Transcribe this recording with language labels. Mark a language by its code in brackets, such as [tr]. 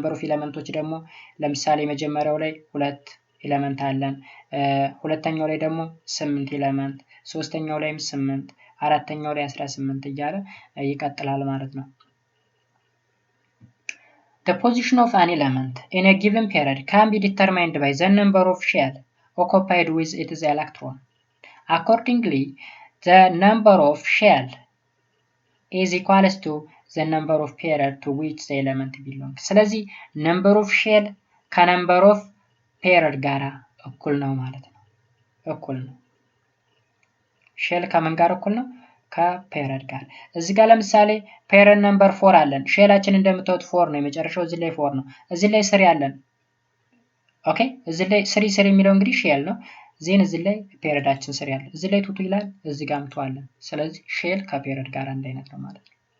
[am] ነምበር ኦፍ ኤሌመንቶች ደግሞ ለምሳሌ መጀመሪያው ላይ 2 ኤሌመንት አለን፣ ሁለተኛው ላይ ደግሞ 8 ኤሌመንት፣ ሶስተኛው ላይም 8፣ አራተኛው ላይ 18 እያለ ይቀጥላል ማለት ነው። [en] The position of an element in a given period can be determined by the number of shell occupied with its electron. Accordingly, the number of shell is equals to the number of period to which the element belongs. [am] ስለዚህ number of shell ከnumber of ፔሪድ ጋር እኩል ነው ማለት ነው። እኩል ነው። ሼል ከምን ጋር እኩል ነው? ከፔሪድ ጋር። እዚህ ጋር ለምሳሌ ፔሪድ ነምበር 4 አለን። ሼላችን እንደምታዩት 4 ነው። የመጨረሻው እዚህ ላይ 4 ነው። እዚህ ላይ 3 አለን። ኦኬ፣ እዚህ ላይ 3 የሚለው እንግዲህ ሼል ነው። ዜን እዚህ ላይ ፔሪዳችን 3 አለ። እዚህ ላይ 2 ይላል፣ እዚህ ጋር 2 አለን። ስለዚህ ሼል ከፔሪድ ጋር አንድ አይነት ነው ማለት ነው።